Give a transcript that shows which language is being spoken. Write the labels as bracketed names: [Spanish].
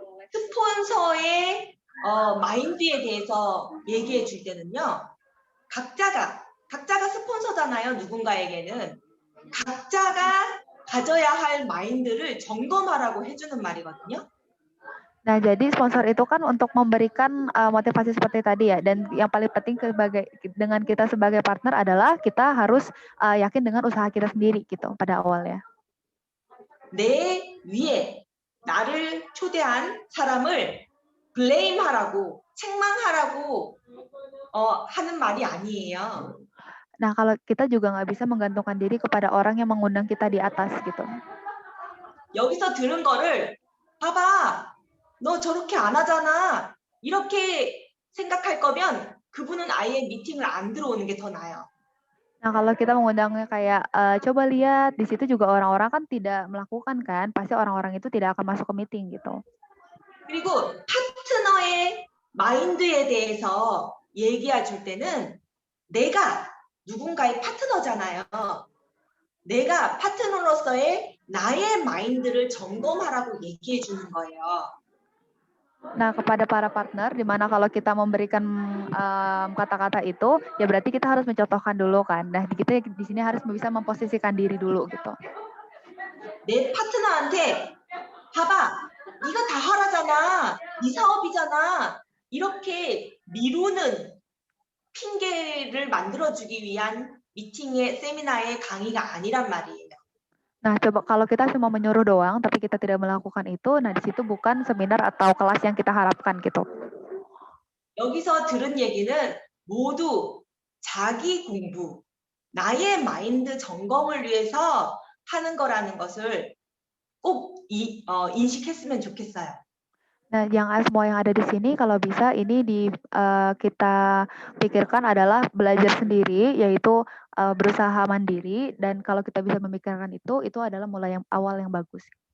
[Korean] 스폰서의 마인드에 대해서 얘기해 줄 때는요. 각자가 스폰서잖아요. 누군가에게는 각자가 가져야 할 마인드를 점검하라고 해주는 말이거든요. [Indonesian] Nah, jadi sponsor itu kan untuk memberikan motivasi seperti tadi ya. Dan yang paling penting dengan kita sebagai partner adalah kita harus yakin dengan usaha kita sendiri gitu pada awalnya. [Korean] 내 위에 나를 초대한 사람을 블레임하라고, 책망하라고 하는 말이 아니에요. [Indonesian] Nah, kalau kita juga nggak bisa menggantungkan diri kepada orang yang mengundang kita di atas gitu. [Korean] 여기서 들은 거를 봐봐, 너 저렇게 안 하잖아. 이렇게 생각할 거면 그분은 아예 미팅을 안 들어오는 게 더 나아요. [Indonesian] Nah, kalau kita mengundangnya kayak coba lihat di situ juga orang-orang kan tidak melakukan kan, pasti orang-orang itu tidak akan masuk ke meeting gitu. [Korean] 그리고 파트너의 마인드에 대해서 얘기해 줄 때는 내가 누군가의 파트너잖아요. 내가 파트너로서의 나의 마인드를 점검하라고 얘기해 주는 거예요. [Indonesian] Nah, kepada para partner, di mana kalau kita memberikan kata-kata itu, ya berarti kita harus mencontohkan dulu kan. Nah, kita di sini harus bisa memposisikan diri dulu gitu. [Korean] 내 파트너한테 봐봐, 네가 다 하라잖아, 네 사업이잖아. 이렇게 미루는 핑계를 만들어주기 위한 미팅의 세미나의 강의가 아니란 말이에요. [Indonesian] Nah, coba kalau kita cuma menyuruh doang, tapi kita tidak melakukan itu, nah di situ bukan seminar atau kelas yang kita harapkan gitu. [Korean] 여기서 들은 얘기는 모두 자기 공부, 나의 마인드 점검을 위해서 하는 거라는 것을 꼭 인식했으면 좋겠어요. [Indonesian] Nah, semua yang ada di sini kalau bisa ini kita pikirkan adalah belajar sendiri, yaitu berusaha mandiri, dan kalau kita bisa memikirkan itu adalah mulai yang awal yang bagus.